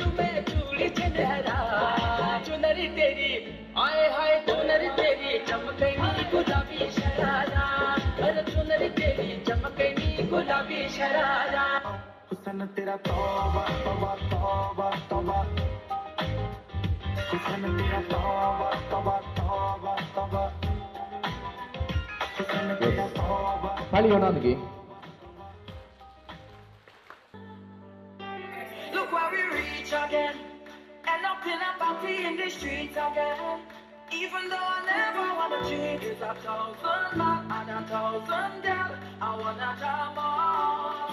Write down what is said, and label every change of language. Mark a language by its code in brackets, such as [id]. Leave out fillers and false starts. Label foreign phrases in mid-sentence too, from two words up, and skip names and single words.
[hi] में चूड़ी छनहरा चुनरी तेरी आए हाय चुनरी तेरी चमकनी गुलाबी शरारा अरे चुनरी तेरी चमकनी गुलाबी शरारा हुस्न तेरा तौबा तौबा तौबा तौबा हुस्न तेरा तौबा तौबा तौबा तौबा हुस्न तेरा तौबा खाली होना लगी [en] Look where we reach again, end up in a party in the streets again. Even though I never wanna cheat, it's 1,000 man and 1,000 girl. I wanna jam on.